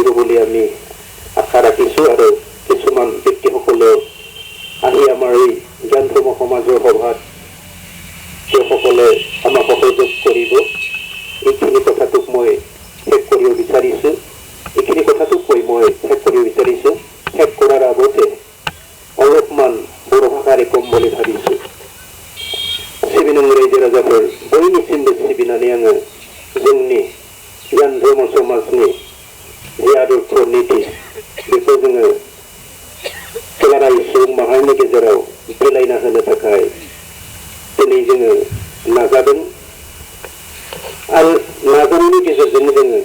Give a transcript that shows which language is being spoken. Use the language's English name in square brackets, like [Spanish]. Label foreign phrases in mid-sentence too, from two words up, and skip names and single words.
[Assamese] বুলি আমি আশা ৰাখিছো আৰু কিছুমান ব্যক্তিসকলেও আহি আমাৰ এই জ্ঞান ধৰ্ম সমাজৰ সভাত তেওঁসকলে আমাক সহযোগ কৰিব এইখিনি কথাটোক মই শেষ কৰিব বিচাৰিছো এইখিনি কথাটোক কৈ মই শেষ কৰিব বিচাৰিছো শেষ কৰাৰ আগতে অলপমান বৰ' ভাষাৰে কম বুলি [Bodo] भाबिसु सिबिनां रायजो राजाफोर बयनिसिमबो सिबिनानै आङो जोंनि गियान धर्म समाजनि जे आदर्श नीति बेखौ जोङो दुलाराय सुबुं माहारिनि गेजेराव बिलाइना होनो थाखाय दिनै जोङो नाजादों आरो नाजानायनि गेजेरजों जोङो